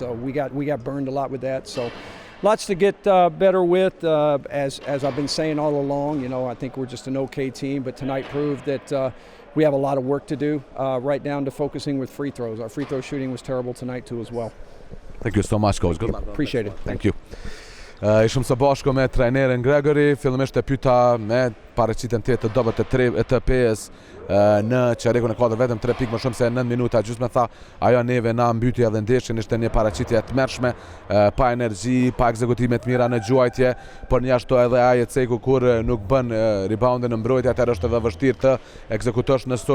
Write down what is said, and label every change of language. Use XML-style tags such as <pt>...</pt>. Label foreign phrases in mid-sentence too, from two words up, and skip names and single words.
<en>So we got burned a lot with that. So lots to get better with, as I've been saying all along. You know, I think we're just an okay team, but tonight proved that we have a lot of work to do, right down to focusing with free throws. Our free throw shooting was terrible tonight too as well. Thank you so much, coach. Good luck. Appreciate it. Thank you.</en> <sq>Ishim së bashku me trajnerin Gregory. Fillimisht e pyeta me paraqitjen të dobët të PES në çerekun e katërt, vetëm 3 pikë më shumë se 9 minuta gjysmë. Tha, ajo neve na mbyti edhe ndeshjen, ishte një paraqitje e tmerrshme, pa energji, pa ekzekutime të mira në gjuajtje, por një ashtu edhe ai ceku kur nuk bën reboundin në mbrojtje, atëherë është edhe vështirë të ekzekutosh në sulm.</sq>